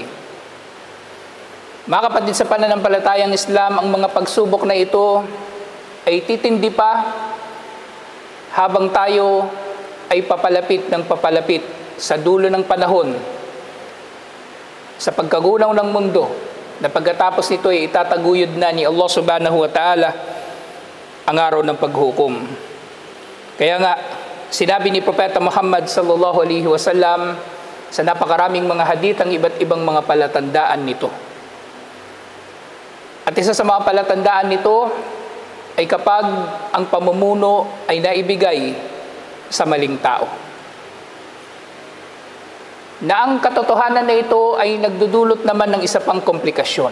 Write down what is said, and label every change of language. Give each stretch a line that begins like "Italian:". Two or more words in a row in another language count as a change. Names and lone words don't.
Filipino: Mga kapatid sa pananampalatayang Islam, ang mga pagsubok na ito ay titindi pa habang tayo ay papalapit ng papalapit sa dulo ng panahon, sa pagkagunaw ng mundo, na pagkatapos nito ay itataguyod na ni Allah
Arabic: سبحانه وتعالى
Filipino: ang araw ng paghukom. Kaya nga, sinabi ni Propeta Muhammad
Arabic: صلى الله عليه وسلم
Filipino: sa napakaraming mga hadith ang iba't ibang mga palatandaan nito. At isa sa mga palatandaan nito ay kapag ang pamumuno ay naibigay sa maling tao. Na ang katotohanan na ito ay nagdudulot naman ng isa pang komplikasyon.